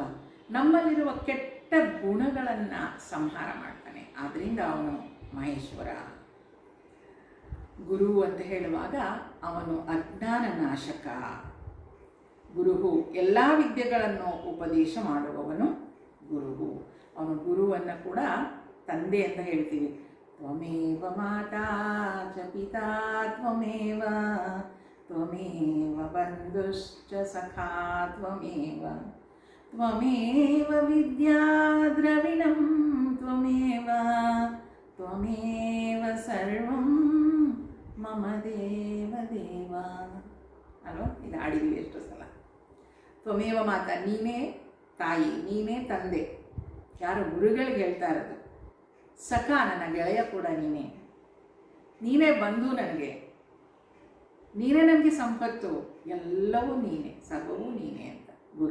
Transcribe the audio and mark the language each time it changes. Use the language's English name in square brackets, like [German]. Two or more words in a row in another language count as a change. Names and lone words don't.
[Kannada] ನಮ್ಮಲ್ಲಿರುವ ಕೆಟ್ಟ ಗುಣಗಳನ್ನು ಸಂಹಾರ ಮಾಡ್ತಾನೆ, ಆದ್ದರಿಂದ ಅವನು ಮಹೇಶ್ವರ. ಗುರು ಅಂತ ಹೇಳುವಾಗ ಅವನು ಅಜ್ಞಾನ ನಾಶಕ. ಗುರುಹು ಎಲ್ಲ ವಿದ್ಯೆಗಳನ್ನು ಉಪದೇಶ ಮಾಡುವವನು ಗುರುಹು. ಅವನು ಗುರುವನ್ನು ಕೂಡ ತಂದೆ ಅಂತ ಹೇಳ್ತೀವಿ. [Sanskrit] ತ್ವಮೇವ ಮಾತಾ ಚ ಪಿತಾ ತ್ವಮೇವ, ತ್ವಮೇವ ಬಂಧುಶ್ಚ ಸಖಾ ತ್ವಮೇವ, ತ್ವಮೇವ ವಿದ್ಯಾ ದ್ರವಿಣಂ ತ್ವಮೇವ, ತ್ವಮೇವ ಸರ್ವಂ ಮಮ ದೇವ ದೇವ ಅಲ್ವಾ? [Kannada] ಇದು ಆಡಿದ್ವಿ ಎಷ್ಟು ಸಲ. [Sanskrit] ತ್ವಮೇವ ಮಾತಾ, [Kannada] ನೀನೇ ತಾಯಿ, ನೀನೇ ತಂದೆ. ಯಾರು? ಗುರುಗಳಿಗೆ ಹೇಳ್ತಾ ಇರೋದು. ಸಖ, ನನ್ನ ಗೆಳೆಯ ಕೂಡ ನೀನೇ. ನೀನೇ ಬಂಧು ನನಗೆ, ನೀನೇ ನನಗೆ ಸಂಪತ್ತು, ಎಲ್ಲವೂ ನೀನೇ, ಸರ್ವವೂ ನೀನೇ ಅಂತ ಗುರು.